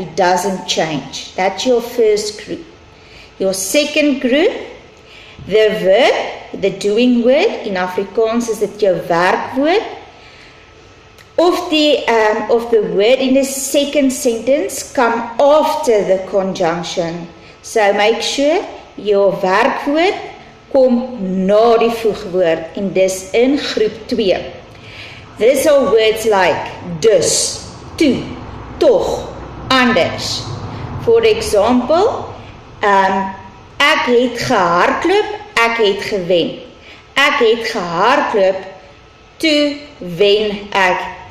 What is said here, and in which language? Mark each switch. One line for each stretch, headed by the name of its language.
English: It doesn't change. That's your first group. Your second group, the verb, the doing word, in Afrikaans
Afrikaans: is dit jou werkwoord,
English: of the word in the second sentence come after the conjunction. So make sure your
Afrikaans: werkwoord kom na die voegwoord, en dis in groep 2.
English: These are words like dus, toe, tog, anders. For example,
Afrikaans: ek het gehardloop, ek het gewen. Ek het gehardloop, toe wen ek.